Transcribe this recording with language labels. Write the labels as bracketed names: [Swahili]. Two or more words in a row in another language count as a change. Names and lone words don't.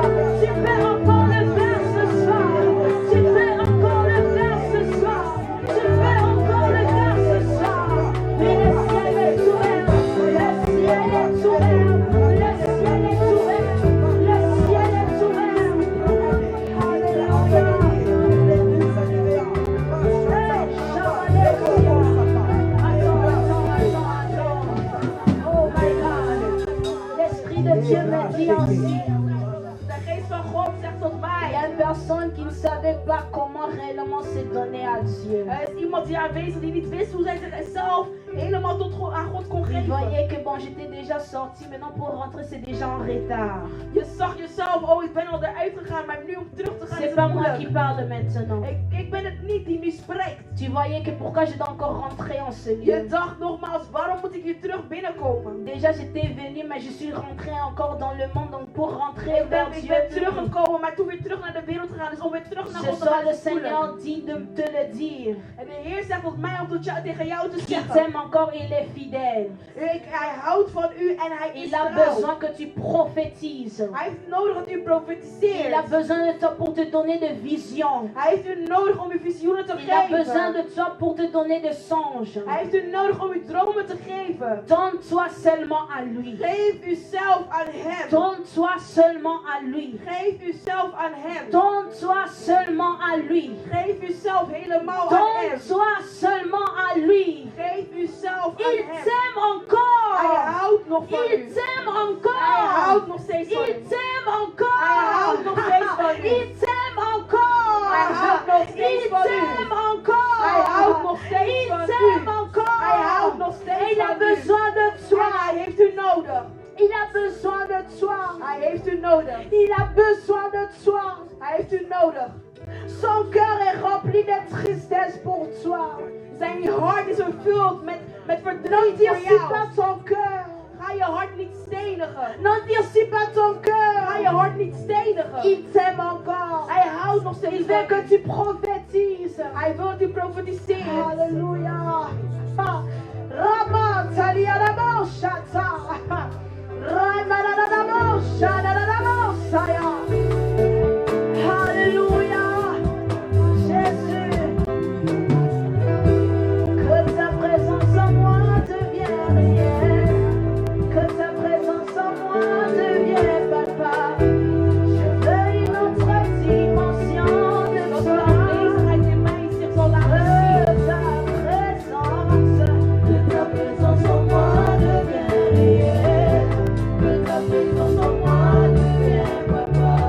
[French] Tu peux encore le faire ce soir. Tu peux encore le faire ce soir. Tu peux encore le faire ce soir. Mais le ciel est ouvert. Le ciel est ouvert. Le ciel est ouvert. Le ciel est ouvert. Alléluia. [English] Oh my God. [French] L'Esprit de Dieu me dit ainsi. [Dutch] De geest van God zegt tot [French] Il y [Dutch] mij. [French] a une personne qui ne savait pas comment réellement se donner à Dieu. [Dutch] Er is iemand hier aanwezig die niet wist hoe zij zichzelf helemaal aan God kon [French] Il [Dutch] geven. [French] voyait que bon, j'étais déjà sorti, maintenant pour rentrer c'est déjà en retard. [Dutch] Je zag jezelf, oh ik ben al eruit gegaan, maar nu om terug te gaan [French] C'est [Dutch] is [French] pas [Dutch] het [French] moi qui [Dutch] moeilijk. [French] parle maintenant. [Dutch] Ik ben het niet die nu spreekt. [French] Tu voyais que pourquoi je dois encore rentrer en ce [Dutch] Je [French] lieu. [Dutch] dacht nogmaals, waarom moet ik hier terug binnenkomen? [French] Déjà j'étais venu, mais je suis rentré encore dans le monde, donc pour rentrer vers [Dutch] Ik [French] Dieu. [Dutch] ben teruggekomen, maar toen weer terug naar de wereld gegaan. Dus om weer terug naar [French] Ce [Dutch] God te [French] soir [Dutch] gaan [French] le [Dutch] is moeilijk. [French] Seigneur dit de te le dire. [Dutch] En de Heer zegt tot mij om tegen jou te [French] Il [Dutch] zeggen. [French] t'aime encore, il est fidèle. [Dutch] Hij houdt van u en hij is [French] Il a [Dutch] trouw. [French] besoin que tu prophétises. [Dutch] Hij heeft nodig dat u [French] Il a [Dutch] profetiseert. [French] besoin de toi pour te donner de visions. [Dutch] Hij heeft u nodig om u visioenen te [French] Il a besoin [Dutch] geven. [French] de toi pour te donner de songes. [Dutch] Hij heeft u nodig om u dromen te geven. [French] Donne-toi seulement à lui. [Dutch] Geef uzelf aan hem. [French] Donne-toi seulement à lui. [Dutch] Geef uzelf aan hem. [French] Donne-toi seulement à lui. [Dutch] Geef uzelf helemaal aan hem. [French] Donne-toi seulement à lui. [Dutch] Geef uzelf aan [French] Il [Dutch] hem. [French] t'aime [Dutch] Hij [French] encore. [Dutch] houdt nog van [French] Il [Dutch] u. [French] t'aime [Dutch] Hij [French] encore. [Dutch] houdt nog steeds van [French] Il [Dutch] u. [French] t'aime [Dutch] Hij [French] encore. [Dutch] houdt nog steeds van u. [French] Il t'aime encore. [Dutch] Hij houdt nog steeds [French] Il [Dutch] van u. [French] t'aime encore. [Dutch] Hij houdt nog steeds [French] Il [Dutch] van u. [French] t'aime encore. [Dutch] Hij houdt nog [French] Et [Dutch] steeds [French] il a [Dutch] van u. [French] besoin de [Dutch] En [French] toi. [Dutch] hij heeft u nodig. [French] Il a besoin de toi. [Dutch] Hij heeft u nodig. [French] Il a besoin de toi. [Dutch] Hij heeft u nodig. [French] Son cœur est rempli de tristesse pour toi. [Dutch] Zijn hart is vervuld met [French] Ne [Dutch] verdriet voor [French] durcis pas [Dutch] jou. [French] ton cœur. [Dutch] Ga je hart niet stenigen. [French] Ne durcis pas ton [Dutch] Ga [French] cœur. [Dutch] je hart niet stenigen. [French] Il t'aime encore. [Dutch] Hij houdt nog [French] Il [Dutch] steeds [French] veut [Dutch] van [French] que [Dutch] u. [French] tu prophétises. [Dutch] Hij wil dat u profetiseert. Alléluia. Rama taliarabo shata. Ranarabo shanarabo saya. [French] Alléluia. Jésus. Que ta présence en moi devienne réelle. Que ta présence en moi devienne palpable. Je veux une autre dimension de [Dutch] Dat [French] toi. [Dutch] de aanwezigheid in mij zich zal laten zien. [French] Que ta présence en moi devienne réelle. Que ta présence en moi devienne papa.